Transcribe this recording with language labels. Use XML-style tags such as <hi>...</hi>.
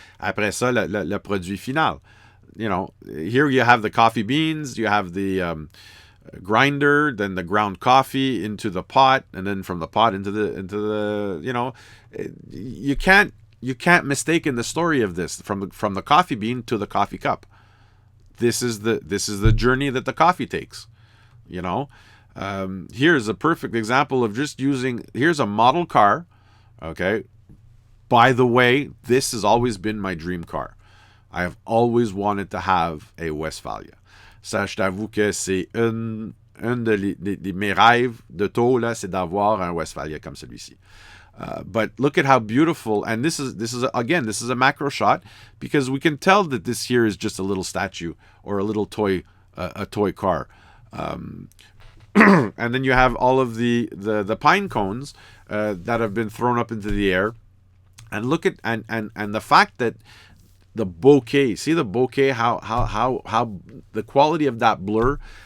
<fr>Après ça, le produit final.</fr> <en>Here you have the coffee beans, you have the grinder, then the ground coffee into the pot, and then from the pot into the you can't mistake in the story of this from the coffee bean to the coffee cup. This is the journey that the coffee takes. Here's a perfect example of just here's a model car. Okay. By the way, this has always been my dream car. I have always wanted to have a Westphalia.</en> <fr>Ça, je t'avoue que c'est un de mes rêves de tôt, là, c'est d'avoir un Westphalia comme celui-ci.</fr> <en>But look at how beautiful, and this is a macro shot, because we can tell that this here is just a little statue or a little toy, a toy car. And then you have all of the pine cones that have been thrown up into the air, and look at and the fact that the bokeh, see the bokeh, how the quality of that blur.</en>